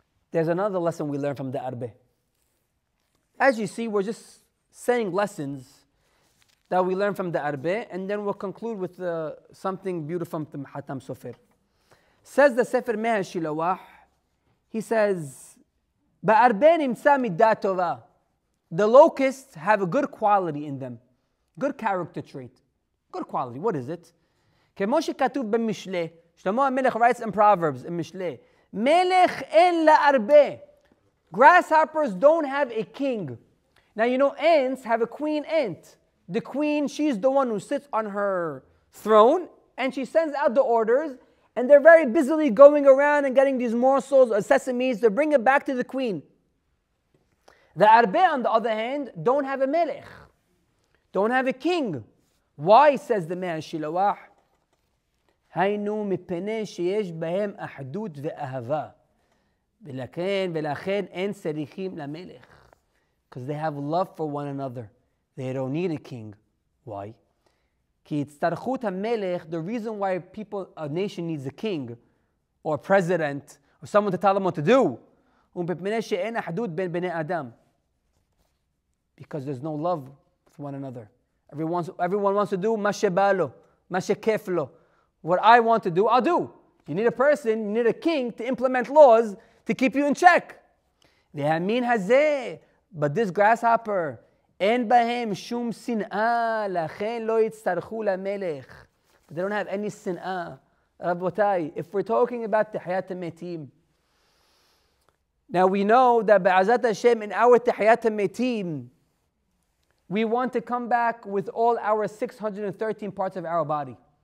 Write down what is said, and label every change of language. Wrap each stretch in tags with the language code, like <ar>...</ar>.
<en>There's another lesson we learn from the Arbe. As you see, we're just saying lessons that we learn from the Arbe, and then we'll conclude with something beautiful from Hatam Sofer. Says the Sefer Meh HaShilawah, he says, Ba'arbe nimtza middat tova. The locusts have a good quality in them, good character trait. Good quality. What is it?</en> <he>כמו שכתוב במשלי, שלמה המלך writes in Proverbs, in משלי, מלך אין להרבה.</he> <en>Grasshoppers don't have a king. Now you know ants have a queen ant. The queen, she's the one who sits on her throne and she sends out the orders, and they're very busily going around and getting these morsels of sesames to bring it back to the queen. The Arbe, on the other hand, don't have a melech, don't have a king. Why, says the Meh HaShilawah?</en> <he>היינו מפני שיש בהם אחדות ואהבה. ולכן אין צריכים למלך.</he> <en>Because they have love for one another. They don't need a king. Why? כי הצטרכות המלך, the reason why a nation needs a king, or a president, or someone to tell them what to do, ומפני שאין אחדות בין בני אדם. Because there's no love for one another. Everyone wants to do מה שבא לו, מה שכיף לו. What I want to do, I'll do. You need a person, you need a king to implement laws to keep you in check.</en> <he>והמין הזה, but this grasshopper, אין בהם שום שנאה, לכן לא יצטרכו למלך.</he> <en>But they don't have any שנאה. רבותיי, if we're talking about תחיית המתים, now we know that בעזרת Hashem in our תחיית המתים, we want to come back with all our 613 parts of our body.</en>